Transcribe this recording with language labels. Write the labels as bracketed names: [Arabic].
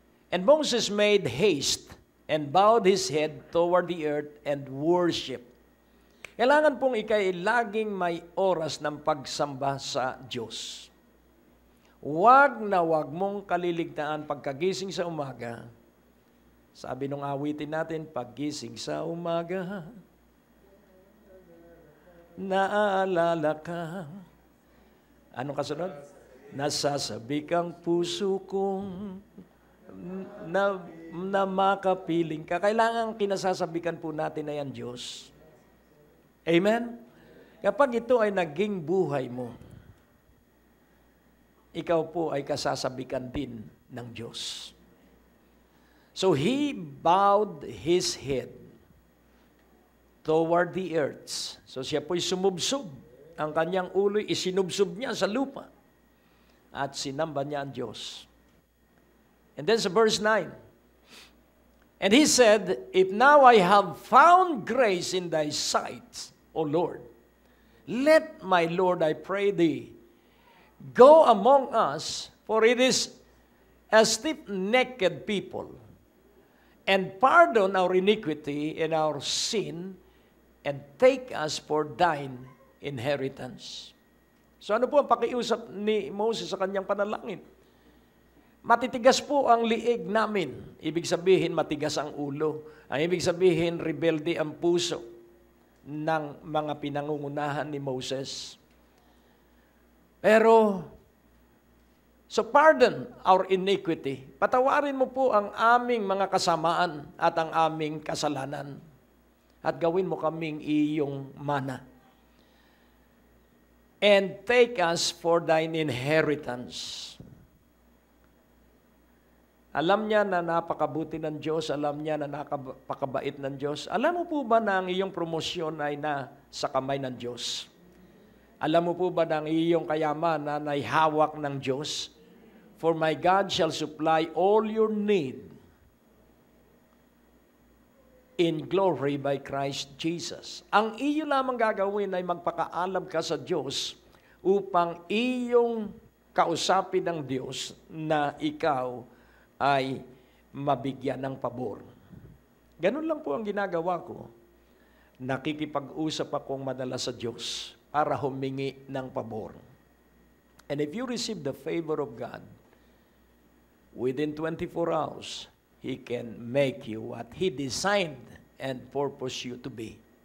[English] And Moses made haste and bowed his head toward the earth and worshiped. [Filipino] Kailangan pong ikay laging may oras ng pagsamba sa Diyos. Huwag na huwag mong kaliligtaan pagkagising sa umaga. Sabi nung awitin natin, paggising sa umaga, naalala ka. Anong kasunod? Nasasabi kang puso kong na makapiling ka. Kailangan kinasasabikan po natin na yan, Diyos. Amen? Kapag ito ay naging buhay mo, ikaw po ay kasasabikan din ng Diyos. [English] So he bowed his head toward the earth. [Filipino] So siya po'y sumubsob. Ang kanyang ulo'y isinubsob niya sa lupa. At sinamba niya ang Diyos. [English] And then sa verse 9, and he said, if now I have found grace in thy sight, O Lord, let my Lord, I pray thee, go among us, for it is a stiff-necked people, and pardon our iniquity and our sin, and take us for thine inheritance. [Filipino] So ano po ang pakiusap ni Moses sa kanyang panalangin? Matitigas po ang liig namin. Ibig sabihin, matigas ang ulo. Ang ibig sabihin, rebelde ang puso ng mga pinangungunahan ni Moses. [English] Pero, so pardon our iniquity. [Filipino] Patawarin mo po ang aming mga kasamaan at ang aming kasalanan. At gawin mo kaming iyong mana. [English] And take us for thine inheritance. [Filipino] Alam niya na napakabuti ng Diyos, alam niya na napakabait ng Diyos. Alam mo po ba na ang iyong promosyon ay nasa kamay ng Diyos? Alam mo po ba na ang iyong kayamanan ay hawak ng Diyos? [English] For my God shall supply all your need in glory by Christ Jesus. [Filipino] Ang iyo lamang gagawin ay magpakaalam ka sa Diyos upang iyong kausapin ng Diyos na ikaw ay mabigyan ng pabor. Ganun lang po ang ginagawa ko. Nakikipag-usap akong madalas sa Diyos para humingi ng pabor. [English] And if you receive the favor of God, within 24 hours, He can make you what He designed and purpose you to be.